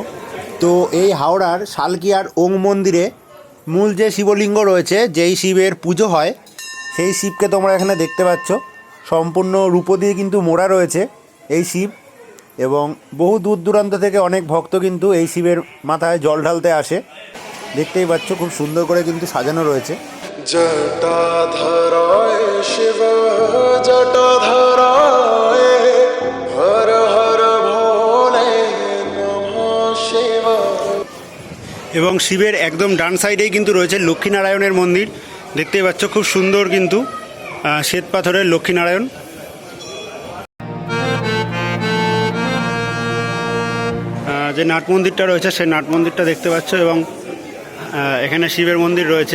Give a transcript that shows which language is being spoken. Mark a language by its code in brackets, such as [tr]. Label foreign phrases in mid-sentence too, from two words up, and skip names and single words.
[bn] তো এই হাওড়ার শালকিয়ার ওং মন্দিরে মূল যে শিবলিঙ্গ রয়েছে, যেই শিবের পুজো হয়, সেই শিবকে তোমরা এখানে দেখতে পাচ্ছ। সম্পূর্ণ রূপো দিয়ে কিন্তু মোড়া রয়েছে এই শিব, এবং বহু দূর দূরান্ত থেকে অনেক ভক্ত কিন্তু এই শিবের মাথায় জল ঢালতে আসে। দেখতেই পাচ্ছ খুব সুন্দর করে কিন্তু সাজানো রয়েছে। [sa] जटाधराय शिव जटाधराय हर हर भोले नमः शिवाय। [bn] এবং শিবের একদম ডান সাইডেই কিন্তু রয়েছে লক্ষ্মীনারায়ণের মন্দির, দেখতেই পাচ্ছ খুব সুন্দর কিন্তু শ্বেত পাথরের লক্ষ্মীনারায়ণ। যে নাট মন্দিরটা রয়েছে, সেই নাট মন্দিরটা দেখতে পাচ্ছ, এবং এখানে শিবের মন্দির রয়েছে।